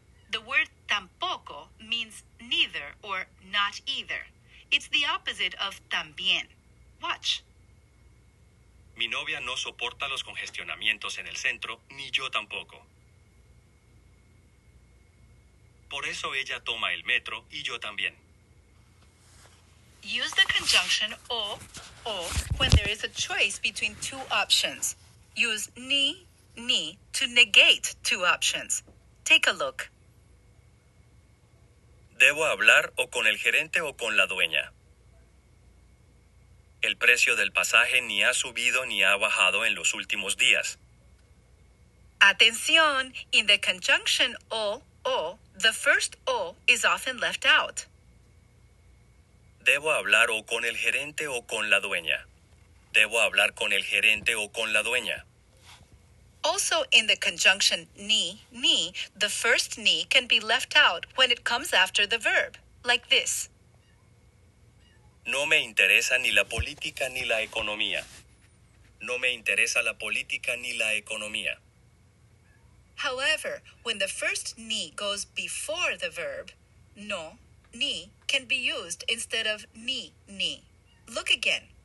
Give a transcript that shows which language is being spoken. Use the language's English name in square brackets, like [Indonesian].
[English] The word tampoco means neither or not either. It's the opposite of también. Watch. [Spanish] Mi novia no soporta los congestionamientos en el centro, ni yo tampoco. Por eso ella toma el metro y yo también. [English] Use the conjunction o when there is a choice between two options. Use ni to negate two options. Take a look. [Spanish] ¿Debo hablar o con el gerente o con la dueña? El precio del pasaje ni ha subido ni ha bajado en los últimos días. [English] Atención, in the conjunction o, the first o is often left out. [Spanish] ¿Debo hablar o con el gerente o con la dueña? ¿Debo hablar con el gerente o con la dueña? [English] Also, in the conjunction ni, the first ni can be left out when it comes after the verb, like this. [Spanish] No me interesa ni la política ni la economía. No me interesa la política ni la economía. [English] However, when the first ni goes before the verb, no, ni can be used instead of ni. Look again.